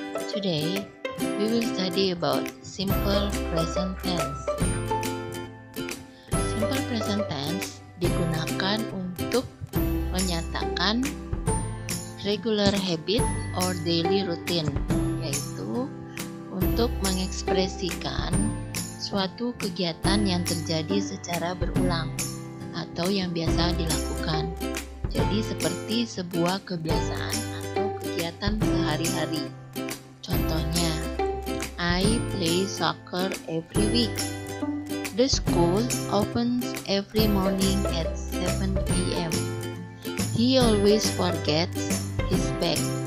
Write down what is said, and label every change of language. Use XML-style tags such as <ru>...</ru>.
<en>Today, we will study about simple present tense.</en> <id>Simple present tense digunakan untuk menyatakan</id> <en>regular habit or daily routine,</en> <id>yaitu untuk mengekspresikan suatu kegiatan yang terjadi secara berulang atau yang biasa dilakukan. Jadi seperti sebuah kebiasaan atau kegiatan sehari-hari. Contohnya,</id> <en>I play soccer every week. The school opens every morning at 7 p.m. He always forgets his bag.</en>